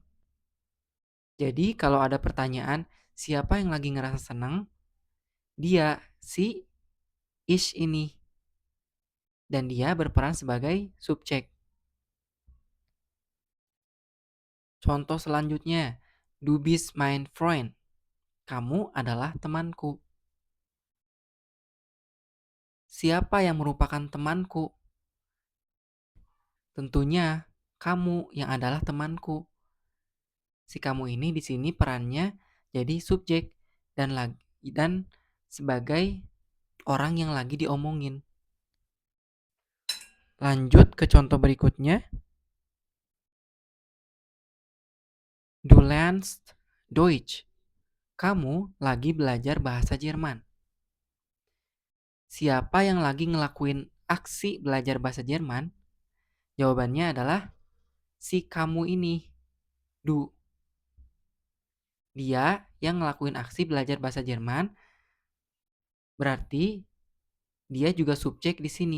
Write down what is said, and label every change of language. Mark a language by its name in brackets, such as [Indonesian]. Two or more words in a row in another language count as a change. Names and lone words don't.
[Indonesian] Jadi kalau ada pertanyaan, siapa yang lagi ngerasa senang? Dia, si ich ini. Dan dia berperan sebagai subjek. Contoh selanjutnya, [German] du bist mein Freund. [Indonesian] Kamu adalah temanku. Siapa yang merupakan temanku? Tentunya kamu yang adalah temanku. Si kamu ini di sini perannya jadi subjek dan sebagai orang yang lagi diomongin. Lanjut ke contoh berikutnya. [German] Du lernst Deutsch. [Indonesian] Kamu lagi belajar bahasa Jerman. Siapa yang lagi ngelakuin aksi belajar bahasa Jerman? Jawabannya adalah si kamu ini, du. Dia yang ngelakuin aksi belajar bahasa Jerman, berarti dia juga subjek di sini.